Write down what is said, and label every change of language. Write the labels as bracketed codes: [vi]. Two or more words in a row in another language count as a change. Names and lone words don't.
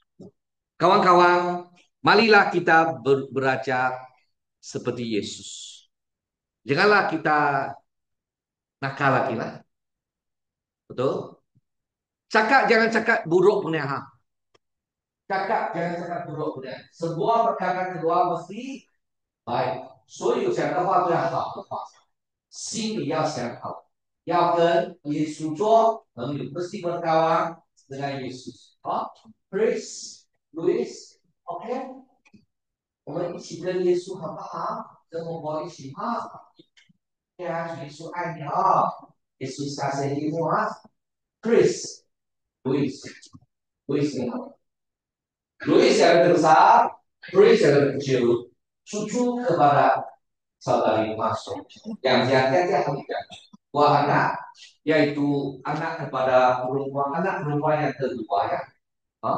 [ms] Kawan-kawan, marilah kita belajar seperti Yesus. Janganlah kita nakal lagi lah. Betul? Jangan cakap buruk punya hal. Jangan cakap buruk punya. Sebuah perkara kedua mesti baik. [zh] 所有讲的话都要好的话，心里要想好，要跟耶稣做朋友， [ms] mesti berkawan dengan Yesus. Chris, Louis, oke? [zh] 我们一起跟耶稣好不好？跟我们一起啊！呀，耶稣爱你啊！耶稣谢谢你啊！ [ms] Chris, Louis ni Louis yang besar, Chris yang kecil, cucu kepada saudari masuk. Yang dia hanya dua anak, yaitu anak kepada anak perempuan yang kedua ya. Hah?